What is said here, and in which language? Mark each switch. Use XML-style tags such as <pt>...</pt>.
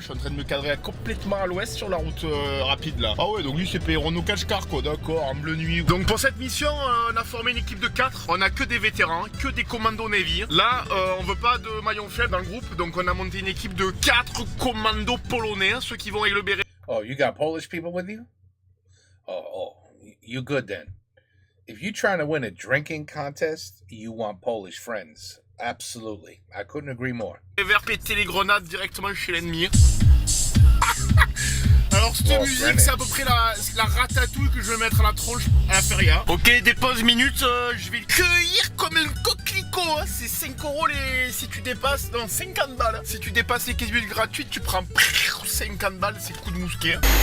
<fr>Je suis en train de me cadrer complètement à l'ouest sur la route rapide là. Ah ouais, donc lui c'est Renault Kashkar d'accord, en bleu nuit. Donc pour cette mission, on a formé une équipe de 4. On a que des vétérans, que des commandos Navy. Là, on veut pas de maillon faible dans le groupe, donc on a monté une équipe de 4 commandos polonais, ceux qui vont avec le béret.</fr> <en>Oh, you got Polish people with you? Oh, you good then. If you're trying to win a drinking contest, you want Polish friends. Absolutely. I couldn't agree more.</en> <fr>Vers péter les grenades directement chez l'ennemi. Alors cette musique c'est à peu près la ratatouille que je vais mettre à la tronche à la feria. Ok, des pauses minutes, je vais le cueillir comme un coquelicot hein. C'est 5 € si tu dépasses, non 50 balles. Si tu dépasses les 15 minutes gratuites, tu prends 50 balles, c'est le coup de mousquet.</fr>